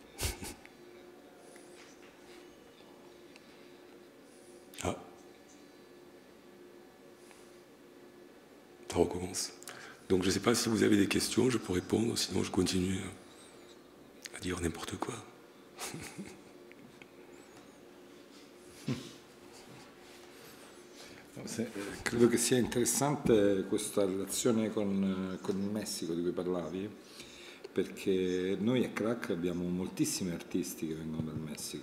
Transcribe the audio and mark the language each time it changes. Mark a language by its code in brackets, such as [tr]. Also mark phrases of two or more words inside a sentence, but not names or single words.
[fr] Ah. Ça recommence. Donc je ne sais pas si vous avez des questions, je peux répondre, sinon je continue à dire n'importe quoi. [it] Credo che sia interessante questa relazione con il Messico di cui parlavi, perché noi a Crack abbiamo moltissimi artisti che vengono dal Messico,